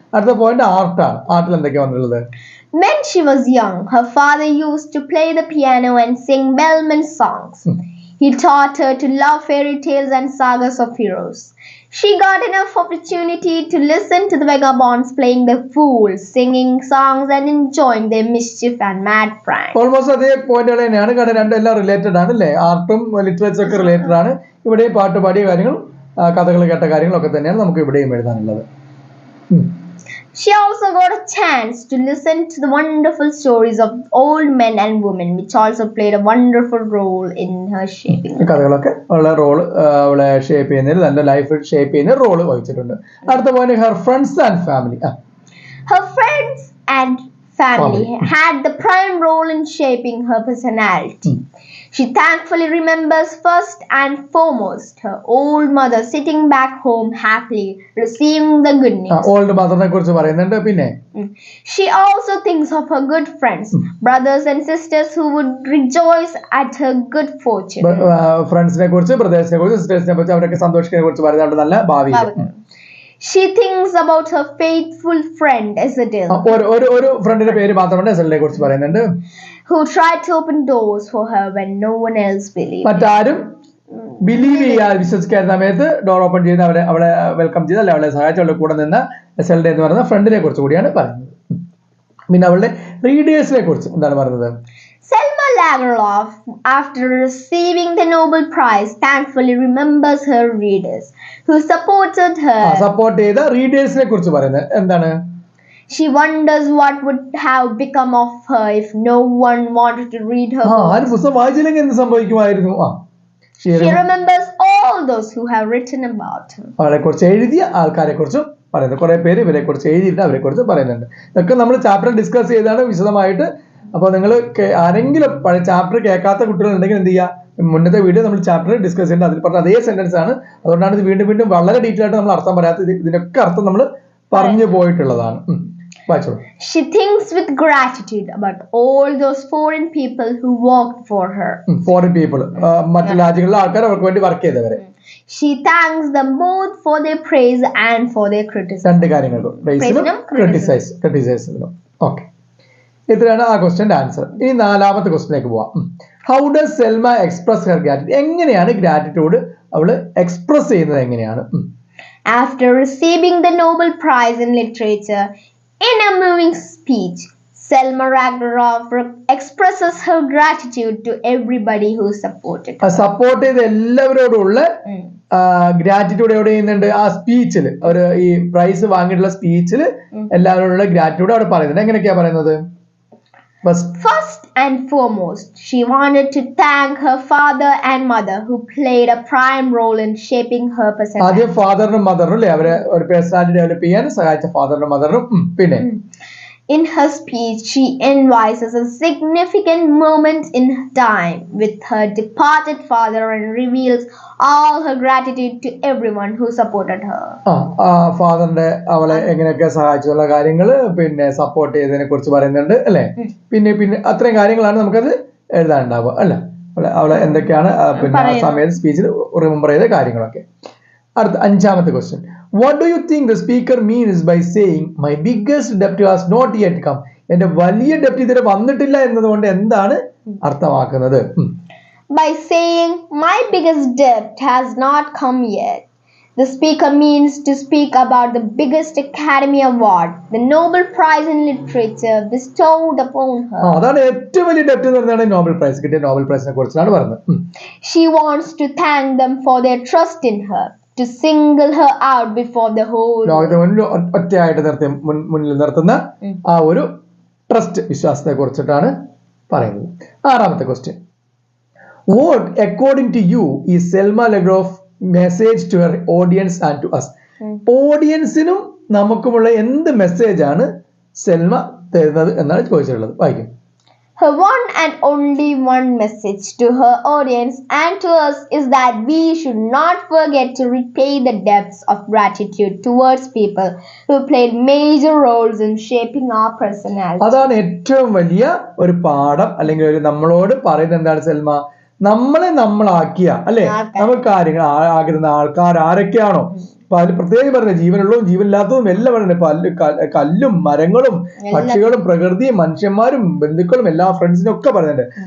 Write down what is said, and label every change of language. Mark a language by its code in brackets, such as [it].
[ml] അടുത്ത പോയിന്റ് ആർട്ടാണ്. ആർട്ടിൽ എന്തൊക്കെയാണ് വന്നിട്ടുള്ളത്? [en] When she was young, her father used to play the piano and sing Bellman songs. He taught her to love fairy tales and sagas of heroes. She got enough opportunity to listen to the vagabonds playing the fool, singing songs and enjoying their mischief and mad pranks. [ml] Almost അതേ പോയിന്റുകൾ തന്നെയാണ്. കാരണം രണ്ടെല്ലാം related ആണ് അല്ലേ? ആർട്ടും ലിറ്ററേച്ചറും ഒക്കെ related ആണ്. ഇവിടെ പാട്ട് പാടിയ കാര്യങ്ങളും കഥകൾ കേട്ട കാര്യങ്ങളൊക്കെ തന്നെയാണ് നമുക്ക് ഇവിടെയും എഴുതാനുള്ളത്. [en] She also got a chance to listen to the wonderful stories of old men and women, which also played a wonderful role in her shaping. [ml] കഥകളൊക്കെ ഉള്ള റോള് അവളെ ഷേപ്പ് ചെയ്യുന്നതിൽ നല്ല ലൈഫ് ഷേപ്പ് ചെയ്യുന്ന റോള് വഹിച്ചിട്ടുണ്ട്. അടുത്ത point [en] Her friends and family. Her friends and family had the prime role in shaping her personality. She thankfully remembers first and foremost her old mother sitting back home happily receiving the good news. [ml] Old മദറിനെ കുറിച്ച് പറയുന്നുണ്ട്. പിന്നെ [en] she also thinks of her good friends, brothers and sisters who would rejoice at her good fortune. [ml] ഫ്രണ്ട്സിനെ കുറിച്ച് ബ്രദേഴ്സിനെ കുറിച്ച് സിസ്റ്റേഴ്സിനെ കുറിച്ച് അവരൊക്കെ സന്തോഷിക്കുന്നതിനെ കുറിച്ച് പറയുന്നുണ്ട് നല്ല ഭാവി. [en] She thinks about her faithful friend Isadil. [ml] ഒരു ഫ്രണ്ടിന്റെ പേര് മാത്രമല്ല ഇസഡിനെ കുറിച്ച് പറയുന്നുണ്ട്. [en] Who tried to open doors for her when no one else believed. [ml] മറ്റാരും ബിലീവ് ചെയ്യാതെ വിശ്വസിക്കാത്ത സമയത്ത് ഡോർ ഓപ്പൺ ചെയ്ത് അവളെ വെൽക്കം ചെയ്ത് അല്ലെ അവളെ സഹായിച്ച് അവളുടെ കൂടെ നിന്ന ഇസൽഡ എന്ന് പറയുന്ന ഫ്രണ്ടിനെ കുറിച്ച് കൂടിയാണ് പറയുന്നത്. പിന്നെ അവളുടെ റീഡേഴ്സിനെ കുറിച്ച് എന്താണ് പറയുന്നത്? [en] Selma Lagerlof, after receiving the Nobel Prize, thankfully remembers her readers who supported her. [ml] Support ചെയ്ത റീഡേഴ്സിനെ കുറിച്ച് പറയുന്നത് എന്താണ്? [en] She wonders what would have become of her if no one wanted to read her books. [ml] ആരും പുസ്തകം വായിച്ചില്ലെങ്കിൽ എന്ത് സംഭവിക്കുമായിരുന്നു? [en] She remembers all those who have written about her. [ml] അവളെ കുറിച്ച് എഴുതിയ ആൾക്കാരെ കുറിച്ചും പറയുന്നത്. കുറെ പേര് ഇവരെ കുറിച്ച് എഴുതിയിട്ട് അവരെ കുറിച്ച് പറയുന്നുണ്ട്. ഇതൊക്കെ നമ്മൾ ചാപ്റ്റർ ഡിസ്കസ് ചെയ്താണ് വിശദമായിട്ട്. അപ്പോൾ നിങ്ങൾ ആരെങ്കിലും ചാപ്റ്റർ കേൾക്കാത്ത കുട്ടികളുണ്ടെങ്കിൽ എന്ത് ചെയ്യുക, മുന്നത്തെ വീഡിയോ നമ്മൾ ചാപ്റ്റർ ഡിസ്കസ് ചെയ്യുന്നത് അതിൽ പറഞ്ഞ അതേ സെന്റൻസ് ആണ്. അതുകൊണ്ടാണ് ഇത് വീണ്ടും വീണ്ടും വളരെ ഡീറ്റെയിൽ ആയിട്ട് നമ്മൾ അർത്ഥം പറയാത്തത്. ഇതിനൊക്കെ അർത്ഥം നമ്മൾ പറഞ്ഞു പോയിട്ടുള്ളതാണ്. [en] She thinks with gratitude about all those foreign people who worked for her. Foreign people, [ml] മറ്റു രാജ്യങ്ങളിലെ ആൾക്കാർ അവർക്ക് വേണ്ടി വർക്ക് ചെയ്തവരെ. [en] She thanks them both for their praise and for their criticism. [ml] രണ്ട് കാര്യങ്ങളും പ്രൈസിനും ക്രിട്ടിസൈസിനും. ഓക്കെ, ഇത്രയാണ് ആ ക്വസ്റ്റ്യന്റെ ആൻസർ. ഇനി നാലാമത്തെ ക്വസ്റ്റ്യനിലേക്ക് പോവാം. [en] How does Selma express her gratitude? [ml] എങ്ങനെയാണ് ഗ്രാറ്റിറ്റ്യൂഡ് അവള് എക്സ്പ്രസ് ചെയ്യുന്നത് എങ്ങനെയാണ്? [en] After receiving the Nobel Prize in Literature, in a moving speech, Selma Lagerlof expresses her gratitude to everybody who supported her. [ml] Support ചെയ്ത എല്ലാവരോടുള്ള ഗ്രാറ്റിറ്റ്യൂഡ് എവിടെ ചെയ്യുന്നുണ്ട്? ആ സ്പീച്ചിൽ, ഒരു ഈ പ്രൈസ് വാങ്ങിയിട്ടുള്ള സ്പീച്ചിൽ എല്ലാവരോടുള്ള ഗ്രാറ്റിറ്റ്യൂഡ് അവിടെ പറയുന്നുണ്ട്. എങ്ങനെയൊക്കെയാ പറയുന്നത്? [en] First and foremost, she wanted to thank her father and mother who played a prime role in shaping her personality. [ml] ആദ്യം ഫാദറിനും മദറിനും അല്ലേ അവരെ ഒരു പേഴ്സണാലിറ്റി ഡെവലപ്പ് ചെയ്യാൻ സഹായിച്ച ഫാദറിനും മദറിനും. പിന്നെ [en] in her speech, she envisages a significant moment in time with her departed father and reveals all her gratitude to everyone who supported her. [ml] ഫാദറിന്റെ അവളെ എങ്ങനെയൊക്കെ സഹായിച്ചുള്ള കാര്യങ്ങള് പിന്നെ സപ്പോർട്ട് ചെയ്തതിനെ കുറിച്ച് പറയുന്നുണ്ട് അല്ലെ. പിന്നെ അത്രയും കാര്യങ്ങളാണ് നമുക്കത് എഴുതാനുണ്ടാവുക അല്ലെ. അവളെ എന്തൊക്കെയാണ് പിന്നെ ആ സമയത്ത് സ്പീച്ചിൽ റിമെമ്പർ ചെയ്ത കാര്യങ്ങളൊക്കെ. അടുത്ത അഞ്ചാമത്തെ question. [en] What do you think the speaker means by saying my biggest debt has not yet come? [ml] എന്റെ വലിയ ഡെപ്റ്റ് ഇതുവരെ വന്നിട്ടില്ല എന്നതുകൊണ്ട് എന്താണ് അർത്ഥമാക്കുന്നത്? [en] By saying my biggest debt has not come yet, the speaker means to speak about the biggest Academy Award, the Nobel Prize in Literature bestowed upon her. [ml] അതാണ് ഏറ്റവും വലിയ ഡെപ്റ്റ് എന്ന് പറഞ്ഞാൽ നോബൽ പ്രൈസ് കിട്ടിയ നോബൽ പ്രൈസിനെ കുറിച്ചാണ് പറഞ്ഞത്. [en] She wants to thank them for their trust in her. to single her out before the whole [ml] ലോകത്തെ മുന്നിൽ ഒറ്റയായിട്ട് മുന്നിൽ നിർത്തുന്ന ആ ഒരു ട്രസ്റ്റ് വിശ്വാസത്തെ കുറിച്ചിട്ടാണ് പറയുന്നത്. 6ാമത്തെ question. [en] What according to you is Selma Lagerlof message to her audience and to us? [ml] ഓഡിയൻസിനും നമുക്കുമുള്ള എന്ത് മെസ്സേജ് ആണ് സെൽമ തരുന്നത് എന്നാണ് ചോദിച്ചിട്ടുള്ളത്. വായിക്കും. [en] Her one and only one message to her audience and to us is that we should not forget to repay the debts of gratitude towards people who played major roles in shaping our personality. [ml] അതാണ് ഏറ്റവും വലിയ ഒരു പാഠം, അല്ലെങ്കിൽ ഒരു നമ്മളോട് പറയുന്നത് എന്താണ് സെൽമ? നമ്മളെ നമ്മളാക്കിയ അല്ലെ നമുക്ക് കാര്യങ്ങൾ ആകുന്ന ആൾക്കാർ ആരൊക്കെയാണോ, അപ്പൊ അതിൽ പ്രത്യേകം പറയുന്നത് ജീവനുള്ളതും ജീവനില്ലാത്തതും എല്ലാം പറയുന്നത്, കല്ലും മരങ്ങളും പക്ഷികളും പ്രകൃതിയും മനുഷ്യന്മാരും ബന്ധുക്കളും എല്ലാ ഫ്രണ്ട്സിനും ഒക്കെ പറയുന്നുണ്ട്.